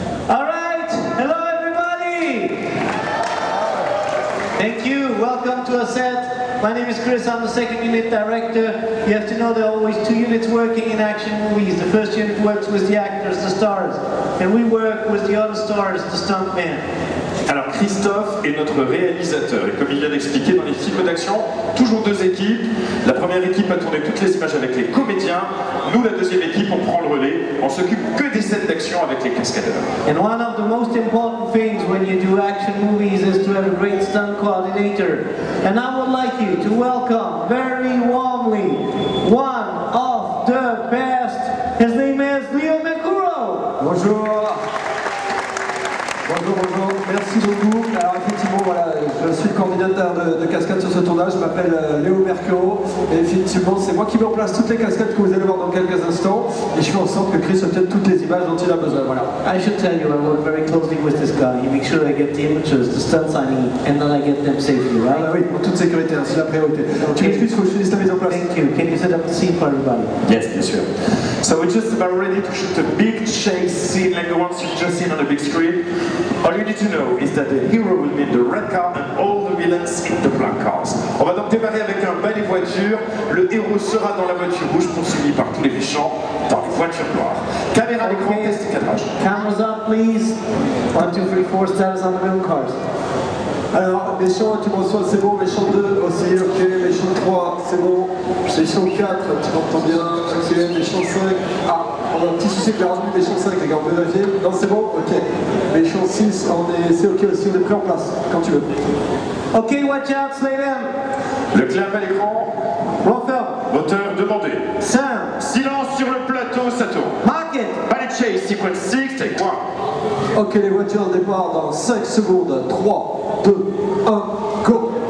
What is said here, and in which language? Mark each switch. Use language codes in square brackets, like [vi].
[en] All right, hello everybody. Thank you, welcome to our set. My name is Chris, I'm the second unit director. You have to know there are always two units working in action movies. The first unit works with the actors, the stars, and we work with the other stars, the stuntmen. [fr] Alors Christophe est notre réalisateur et comme il vient d'expliquer dans les films d'action, toujours deux équipes. La première équipe a tourné toutes les images avec les comédiens. Nous, la deuxième équipe, on prend le relais. On s'occupe que des scènes d'action avec les cascadeurs. [en] And one of the most important things when you do action movies is to have a great stunt coordinator. And I would like you to welcome very warmly one of the best. His name is Leo Mekuro. [fr] Bonjour. Bonjour, bonjour, merci beaucoup. Alors effectivement, voilà, je suis le coordinateur de cascade sur ce tournage, je m'appelle Léo Mercuro, et effectivement c'est moi qui mets en place toutes les cascades que vous allez voir dans quelques instants, et je fais en sorte que Chris obtienne toutes les images dont il a besoin, voilà. [en] I should tell you, I work very closely with this guy. He makes sure I get the images, the stunts I need, and then I get them safely, right? [fr] Ah oui, en toute sécurité, hein, c'est la priorité. Tu m'excuses, il faut que je finisse la mise en place. [en] Thank you. Can you set up the scene for everybody? Yes, [fr] bien sûr. [en] So we're just about ready to shoot a big chase scene like the ones you've just seen on the big screen. All you need to know is that the hero will be in the red car and all the villains in the black cars. [fr] On va donc démarrer avec un balai voiture. Le héros sera dans la voiture rouge poursuivi par tous les méchants dans les voitures noires. Caméra à l'écran, test et cadrage. [en] Cameras up, please. 1, 2, 3, 4 status on the middle cars. [fr] Alors, méchant, tu me reçois, c'est bon, méchant 2 aussi, ok, méchant 3, c'est bon, méchant 4, tu m'entends bien, ok, méchant 5, ah, on a un petit souci avec la revue, méchant 5, les gars, on peut vérifier, non c'est bon, ok, méchant 6, c'est ok aussi, on est prêt en place, quand tu veux. [en] Ok, watch out, slay them. [fr] Le clap à l'écran. [en] Roll film. [fr] Moteur demandé. [en] Sound. [fr] Silence sur le plateau, ça tourne. [en] Mark it. Ballet chase, sequence 6, take 1. [fr] Ok, les voitures départ dans 5 secondes, 3, 2, 1, go.